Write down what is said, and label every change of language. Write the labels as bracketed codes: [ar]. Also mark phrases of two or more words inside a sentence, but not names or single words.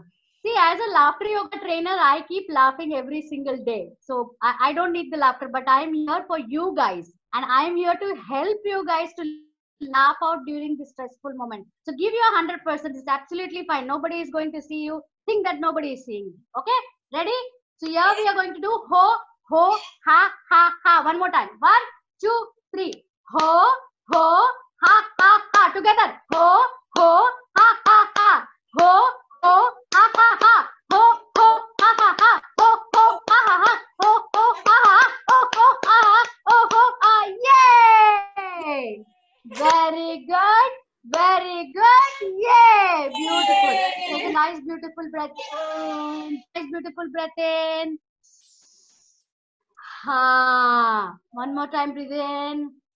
[en] See, as a laughter yoga trainer, I keep laughing every single day. So I don't need the laughter, but I'm here for you guys. And I'm here to help you guys to laugh out during this stressful moment. So give your 100%. It's absolutely fine. Nobody is going to see you. Think that nobody is seeing you. Okay? Ready? So here we are going to do ho, ho, ha, ha, ha. One more time. 1, 2, 3. Ho, ho, ha, ha, ha. Together. Ho, ho, ha, ha, ha. Ho, ho, ha, ha, ha. Ho, ho, ha, ha, ha. Ho, ho, ha, ha, ha. Ho, ho, ha, ha. Ho, ho, ha, ha. Ho, ho, ha. Yay! Very good. Very good. Yay! Beautiful. Take a nice, beautiful breath in. Nice, beautiful breath in. Ha. One more time, breathe in.